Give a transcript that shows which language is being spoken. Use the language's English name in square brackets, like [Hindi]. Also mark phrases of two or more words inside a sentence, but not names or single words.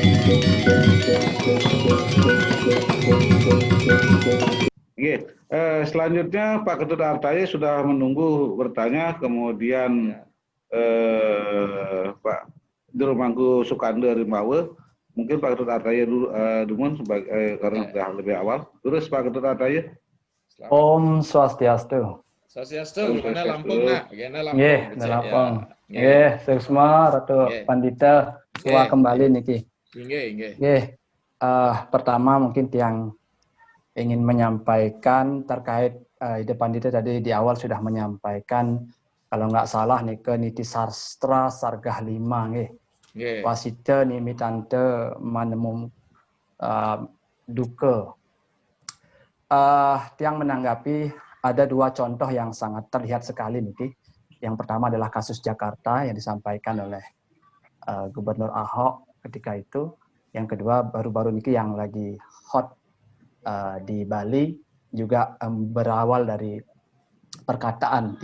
[Indonesian] Oke, selanjutnya Pak Ketut Artaya sudah menunggu bertanya, kemudian Pak Dirmangku Sukande Rimawe, mungkin Pak Ketut Artaya dulu, sebagai karena sudah lebih awal. Terus Pak Ketut Artaya. [Balinese] Om Swastiastu. Swastiastu, [Indonesian] gimana Lampung nak? Gimana Lampung? Nggih, Lampung. [Balinese] Nggih, Sukma Ratu Pandita Tua kembali niki. Nggih. [Indonesian] Pertama mungkin yang ingin menyampaikan terkait Ide Pandita tadi di awal sudah menyampaikan kalau nggak salah nih ke Niti Sastra Sargah 5 nggih. [Kawi] Wasita nimitante manemum duka. [Indonesian] Tiang menanggapi ada dua contoh yang sangat terlihat sekali nih. Yang pertama adalah kasus Jakarta yang disampaikan oleh Gubernur Ahok ketika itu. Yang kedua baru-baru ini yang lagi hot di Bali juga berawal dari perkataan.